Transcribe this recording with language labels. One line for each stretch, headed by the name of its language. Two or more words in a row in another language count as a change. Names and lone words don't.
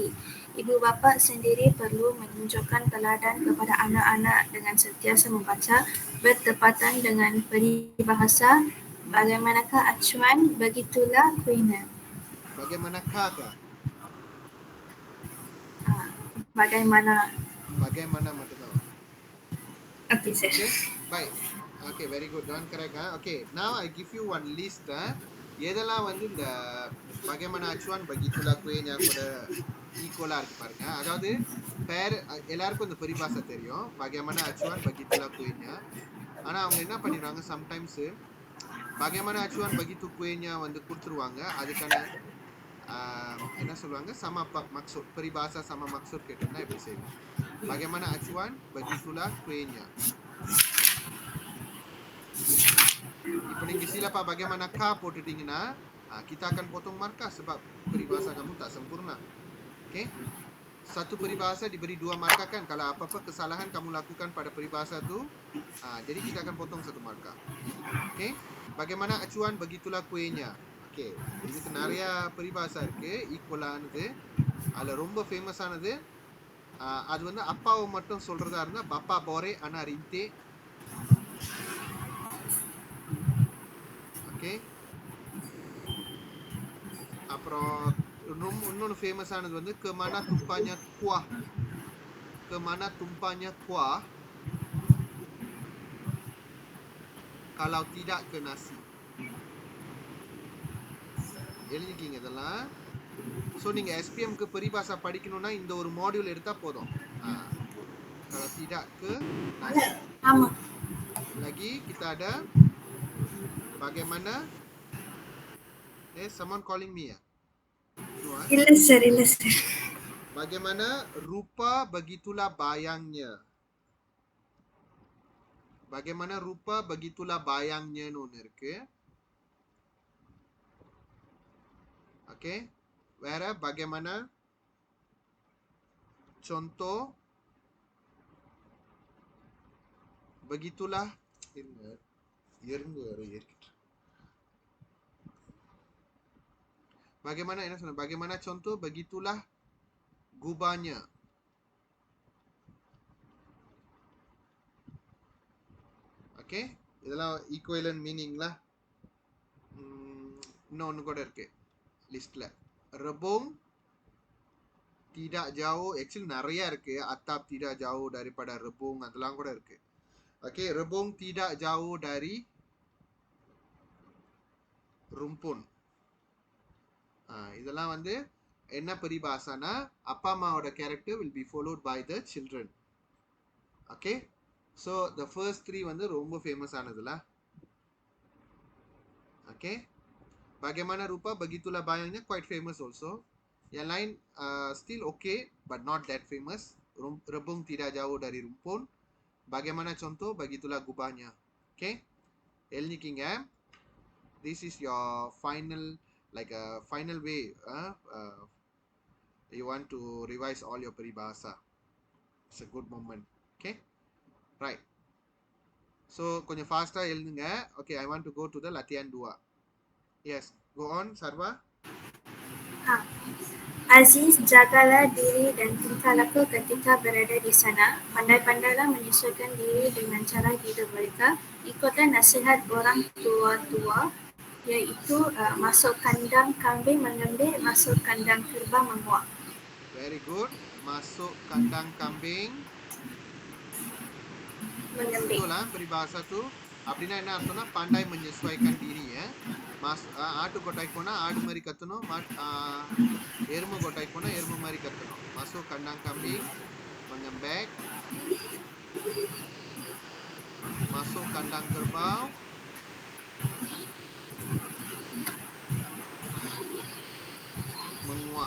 Malay: Ibu bapa sendiri perlu menunjukkan teladan kepada anak-anak dengan sentiasa membaca bertepatan dengan peribahasa. Bagaimanakah acuan, begitulah kuinya. Bagaimanakah? Bagaimana mata tahu.
English: Okay, sir.
Malay: Okay, baik.
English: Okay, very good. Don't correct. Okay, now I give you one list.
Tamil: எதெல்லாம் வந்து இந்த
Malay: bagaimana acuan begitulah kuenya
Tamil: கூட ஈக்குவலா இருக்கு பாருங்க. அதாவது எல்லாருக்கும் இந்த பரிபாஷை தெரியும்.
Malay: bagaimana acuan begitulah kuenya.
Tamil: ஆனா அவங்க என்ன பண்ணிடுறாங்க சம்டைம்ஸ்
Malay: bagaimana acuan begitu kuenya
Tamil: வந்து கொடுத்துருவாங்க. அதுக்கான என்ன சொல்லுவாங்க
Malay: maksud peribahasa sama maksud
Tamil: கேட்டிருந்தா எப்படி செய்வோம்?
Malay: Bagaimana acuan begitulah kuenya.
Tamil: இப்போ நீங்க
Malay: silapa bagaimana ka போட்டுட்டீங்கன்னா kita akan potong markah sebab peribahasa kamu tak sempurna. Okay? Satu peribahasa diberi 2 markah kan. Kalau apa-apa kesalahan kamu lakukan pada peribahasa tu, jadi kita akan potong 1 markah. Okay? Bagaimana acuan begitulah kuenya. Okay.
Tamil: இதுக்கு நிறைய பரிபாசா இருக்கு ஈக்குவலானது. அதுல ரொம்ப ஃபேமஸ் ஆனது அது வந்து அப்பாவை மட்டும் சொல்றதா இருந்தா
Malay: bapa borek anak rintik.
Tamil: ஓகே. அப்புறம் இன்னொன்று ஃபேமஸ் ஆனது வந்து
Malay: kemana tumpahnya kuah. Kemana tumpahnya kuah kalau tidak ke nasi.
Tamil: எழுதிக்கிங்க இதெல்லாம். ஸோ நீங்கள் எஸ்பிஎம்க்கு பரிபாசா படிக்கணும்னா இந்த ஒரு மாடியூல் எடுத்தால் போதும்.
Malay: Kalau tidak ke nasi. Lagi kita ada bagaimana
English: someone calling me
Malay: ya?
Tamil: ಇಲ್ಲ sir.
Malay: Bagaimana rupa begitulah bayangnya. Bagaimana rupa begitulah bayangnya
Tamil: ஒன்று இருக்கு.
Malay: Oke. வேற bagaimana contoh begitulah bagaimana
Tamil: என்ன சொன்ன
Malay: bagaimana contoh begitulah gubahnya.
Tamil: ஓகே. இதெல்லாம்
English: equivalent meaning
Tamil: lah. இன்னொன்று கூட இருக்கு லிஸ்ட்ல.
Malay: rebung tidak jauh, actually
Tamil: நிறைய இருக்கு.
Malay: atap tidak jauh daripada rebung
Tamil: அதெல்லாம் கூட இருக்கு. ஓகே.
Malay: rebung tidak jauh dari rumpun.
Tamil: இதெல்லாம் வந்து என்ன பரிபாசானா அப்பா அம்மாவோட கேரக்டர்
English: will be followed by the children.
Tamil: ஓகே.
English: so the first 3
Tamil: வந்து ரொம்ப ஃபேமஸ் ஆனதுல. ஓகே.
Malay: Bagaimana rupa begitulah bayangnya
English: quite famous also.
Malay: Yang lain
English: still okay but not that famous.
Malay: Rebung tidak jauh dari rumpun. Bagaimana contoh begitulah gubahnya. Okay.
Tamil: எழுதிக்கிங்க.
English: This is your final like a final way you want to revise all your peribahasa. It's a good moment. Okay. Right.
Tamil: So கொஞ்சம் ஃபாஸ்டா எழுதுங்க.
English: Okay, I want to go to the latihan 2. Yes, go on, Sarva.
Malay: Aziz, jagalah diri dan tingkah laku ketika berada di sana. Pandai-pandailah menyesuaikan diri dengan cara hidup mereka. Ikutlah nasihat orang tua-tua, iaitu masuk kandang kambing menyembelih, masuk kandang kerbau menguak.
English: Very good.
Malay: Masuk kandang kambing menyembelih. Betul lah peribahasa tu.
Tamil: அப்படின்னா என்ன அர்த்தம்னா
Malay: pandai menyesuaikan diri
Tamil: ஆட்டு கொட்டாய்க்கு போனா ஆடு மாதிரி கத்தணும், எருமை கொட்டாய்க்கு போனா எருமை மாதிரி கத்தணும்.
Malay: masuk kandang kambing menyembelih, masuk kandang kerbau menguak.